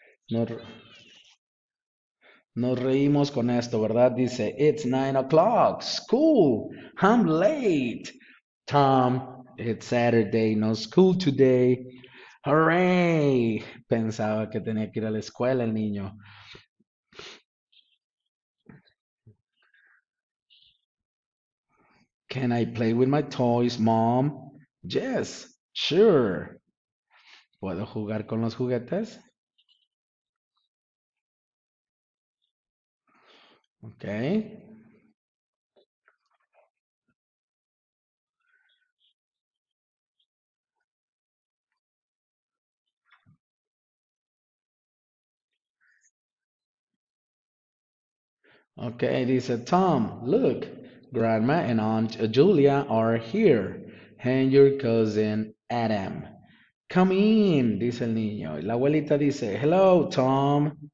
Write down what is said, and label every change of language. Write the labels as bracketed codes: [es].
[es] Nos, Nos reímos con esto, ¿verdad? Dice, [en] it's 9 o'clock, school, I'm late. Tom, it's Saturday, no school today. Hooray. [es] Pensaba que tenía que ir a la escuela el niño. [en] Can I play with my toys, mom? Yes, sure. [es] ¿Puedo jugar con los juguetes? [en] Ok. Ok, [es] dice [en] Tom, look, Grandma and Aunt Julia are here, and your cousin Adam. Come in, [es] dice el niño. Y la abuelita dice, [en] hello, [es] Tom.